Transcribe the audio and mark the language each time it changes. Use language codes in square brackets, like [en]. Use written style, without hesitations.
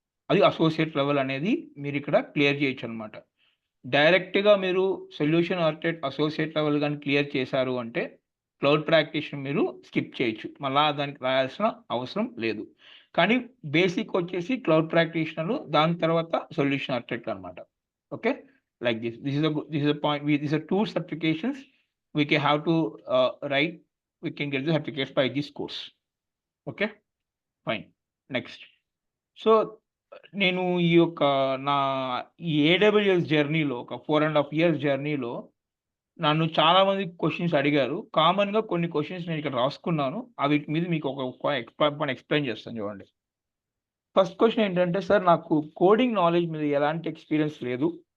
[te] అది associate level అనేది మీరు ఇక్కడ క్లియర్ చేయొచ్చు అనమాట. డైరెక్ట్గా మీరు సొల్యూషన్ ఆర్కిటెక్ట్ అసోసియేట్ లెవెల్ కానీ క్లియర్ చేశారు అంటే క్లౌడ్ ప్రాక్టీషనర్ మీరు స్కిప్ చేయొచ్చు, మళ్ళా దానికి రాయాల్సిన అవసరం లేదు. కానీ బేసిక్ వచ్చేసి క్లౌడ్ ప్రాక్టీషనర్, దాని తర్వాత సొల్యూషన్ ఆర్కిటెక్ట్ అనమాట. [en] Okay, like this is a point. This are 2 certifications we can have to write. We can get the certificates by this course. Okay, fine. Next. [te] So నేను ఈ యొక్క నా AWS జర్నీలో ఒక 4.5 years జర్నీలో నన్ను చాలా మంది క్వశ్చన్స్ అడిగారు. కామన్‌గా కొన్ని క్వశ్చన్స్ నేను ఇక్కడ రాసుకున్నాను. వీటి మీద మీకు ఒక ఎక్స్‌ప్లెయిన్ చేస్తాను చూడండి. ఫస్ట్ క్వెషన్ ఏంటంటే, సార్ నాకు కోడింగ్ నాలెడ్జ్ మీద ఎలాంటి ఎక్స్‌పీరియన్స్ లేదు.